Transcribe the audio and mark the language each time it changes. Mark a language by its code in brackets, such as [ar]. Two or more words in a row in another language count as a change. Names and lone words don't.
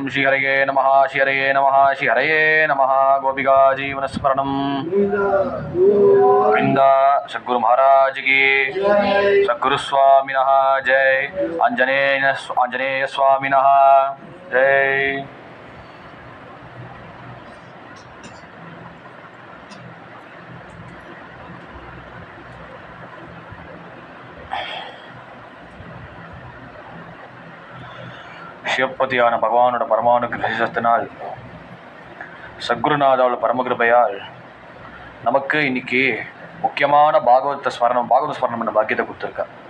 [sa] श्रीहरये नमः, श्रीहरये नमः, श्रीहरये नमः। गोपिका जीवनस्मरणं वृंदा। [hi] सद्गुरु महाराज की जय। [sa] सद्गुरु स्वामिनः जय। आंजनेय स्वामिनः जय। [ta] சிவப்பதியான பகவானோட பரமானுகிரகத்தினால் சத்குருநாதாவோட பரமகிருபையால் நமக்கு இன்னைக்கு முக்கியமான பாகவத ஸ்மரணம் பண்ண பாக்கியத்தை கொடுத்துருக்கா.